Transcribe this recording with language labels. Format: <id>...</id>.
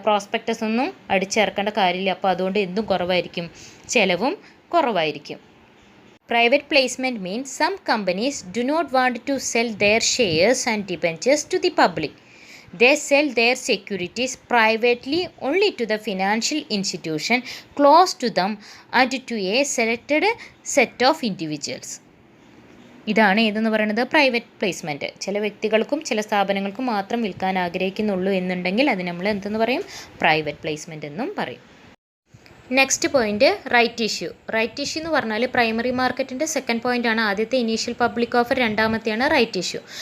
<ml>Prospectus ഒന്നും അടിച്ചിറക്കേണ്ട കാര്യമില്ല. അപ്പോൾ അതുകൊണ്ട് എന്തും കുറവായിരിക്കും? ചിലവും കുറവായിരിക്കും.</ml> <en>Private placement means some companies do not want to sell their shares and debentures to the public. They sell their securities privately only to the financial institution close to them and to a selected set of individuals.</en> <ml>ഇതാണ് ഏതെന്ന് പറയുന്നത്? Private placement. ചില വ്യക്തികൾക്കും ചില സ്ഥാപനങ്ങൾക്കും മാത്രം വിൽക്കാൻ ആഗ്രഹിക്കുന്നുള്ളൂ എന്നുണ്ടെങ്കിൽ അത് നമ്മൾ എന്തെന്ന് പറയും? പ്രൈവറ്റ് പ്ലേസ്മെൻറ്റ് എന്നും പറയും.</ml> <en>Next point right issue.</en> <ml>Right issue എന്ന് പറഞ്ഞാൽ പ്രൈമറി മാർക്കറ്റിൻ്റെ സെക്കൻഡ് പോയിൻ്റാണ്. ആദ്യത്തെ initial public offer, രണ്ടാമത്തെയാണ് right issue.</ml>